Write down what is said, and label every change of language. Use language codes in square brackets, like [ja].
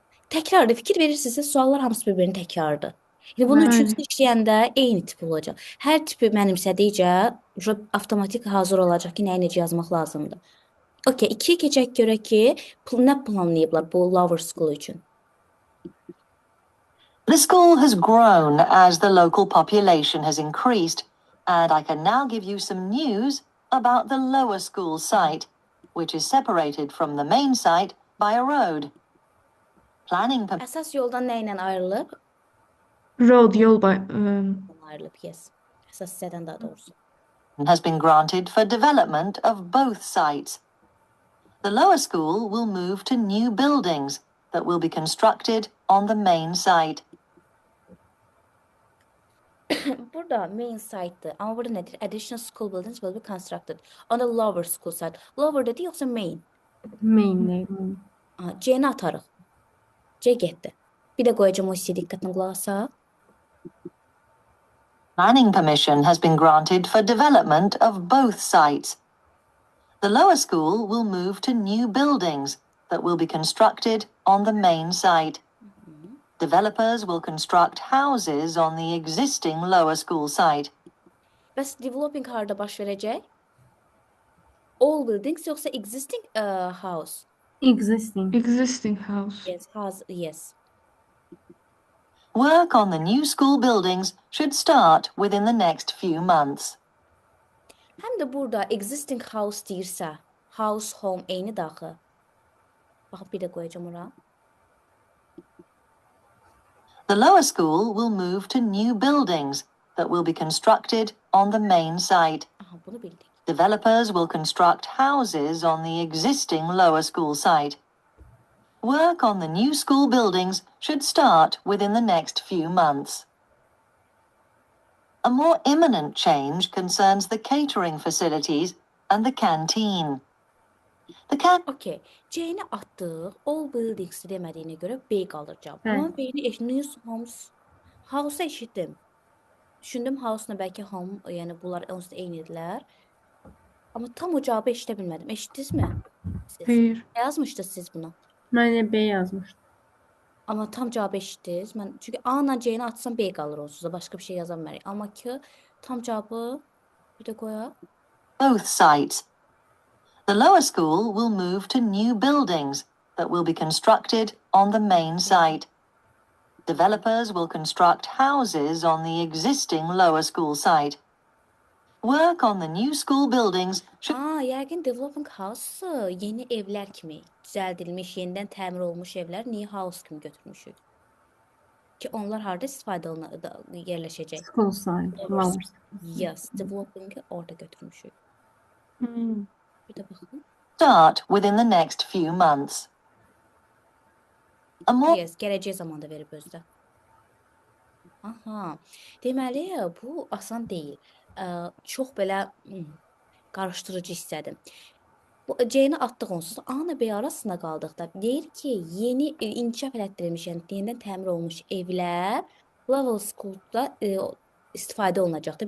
[az] Təkrardır. Fikir verirsinizsə suallar hamısı bir-birini təkrardır. Yəni bunu Bəli. üçüncü işləyəndə eyni tip olacaq. Hər tipi mənimsədikcə avtomatik hazır olacaq ki, nəyi necə yazmaq lazımdır. Okay, 2-yə keçək görək ki, nə planlayıblar bu Lower School üçün. [en] The school has grown as the local population has increased, and I can now give you some news about the lower school site, which is separated from the main site by a road. Planning [az] Əsas yoldan nə ilə ayrılıb? Road yol Ayrılıb, [en] yes. [az] Əsas hissədən daha doğrusu. [en] has been granted for development of both sites. The lower school will move to new buildings that will be constructed on the main site. [az] Burada main site'dır. Amma burada nədir? [en] Additional school buildings will be constructed on the lower school site. [az] Lower dedi yoxsa main? Mainlər. C-ni atarıq. C getdi. Bir də qoyacağım o hissəyə diqqətlə qulaq asaq. [en] Planning permission has been granted for development of both sites. The lower school will move to new buildings that will be constructed on the main site. Developers will construct houses on the existing lower school site. [az] Bəs developing harda baş verəcək? [en] All buildings [az] yoxsa [en] existing house? Existing house. Yes, house, yes. Work on the new school buildings should start within the next few months. [az] Həm də burada existing house deyirsə, house, home eyni daxı. Bax, bir də qoyacağım ora. [en] The lower school will move to new buildings that will be constructed on the main site. [az] Aha, bunu bildik. [en] Developers will construct houses on the existing lower school site. Work on the new school buildings should start within the next few months. A more imminent change concerns the catering facilities and the canteen. [az] Okay, C-ni atdıq. All buildings demədiyinə görə B qalır cavab. Amma B-ni house eşitdim. Düşündüm house-la bəlkə home, yəni bunlar onsuz da eynidirlər. Amma tam o cavabı eşidə bilmədim. Eşitdinizmi? Hayır. Yazmışdınız siz bunu. Mən B yazmışdım. Amma tam cavabı eşitdiniz. Çünki A-la C-ni atsam B qalır onsuz da. Başqa bir şey yaza bilmərik. Amma ki tam cavabı bir də qoyaq. [en] Both sites. The lower school will move to new buildings that will be constructed on the main site. Developers will construct houses on the existing lower school site. Work on the new school buildings should [az] Yəqin developing house yeni evlər kimi düzəldilmiş, yenidən təmir olunmuş evlər niyə house kimi götürmüşük? Ki onlar harda istifadə yerləşəcək? School site. [en] Yes, [az] developing orada götürmüşük. Bir də baxın. [en] start within the next few months. A more [az] Yes, gələcək zamanda verib özdə. Aha. Deməli, bu asan deyil. Çox belə qarışdırıcı hissədir. Bu C-ni atdıq onsuz. A-la B arasında qaldıqda deyir ki, yeni inkişaf elətdirilmiş, yəni yenidən təmir olunmuş evlər level school'da istifadə olunacaqdır.